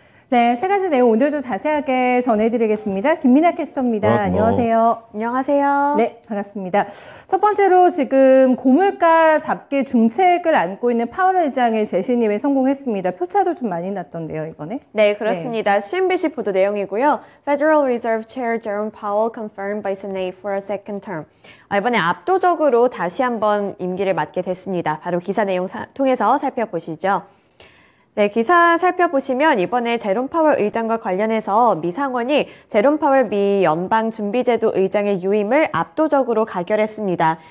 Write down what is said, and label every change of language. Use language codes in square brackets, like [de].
[ko] 네, 세 가지 내용 오늘도 자세하게 전해드리겠습니다. 김민아 캐스터입니다. 반갑습니다. 안녕하세요. 안녕하세요. 네, 반갑습니다. 첫 번째로 지금 고물가 잡기 중책을 안고 있는 파월 의장의 재신임에 성공했습니다. 표차도 좀 많이 났던데요, 이번에? 네, 그렇습니다. CNBC 보도 내용이고요. [en] Federal Reserve Chair Jerome Powell confirmed by Senate for a second term. [ko] 이번에 압도적으로 다시 한번 임기를 맡게 됐습니다. 바로 기사 내용 통해서 살펴보시죠. 네, 기사 살펴보시면 이번에 제롬 파월 의장과 관련해서 미 상원이 제롬 파월 미 연방준비제도 의장의 유임을 압도적으로 가결했습니다.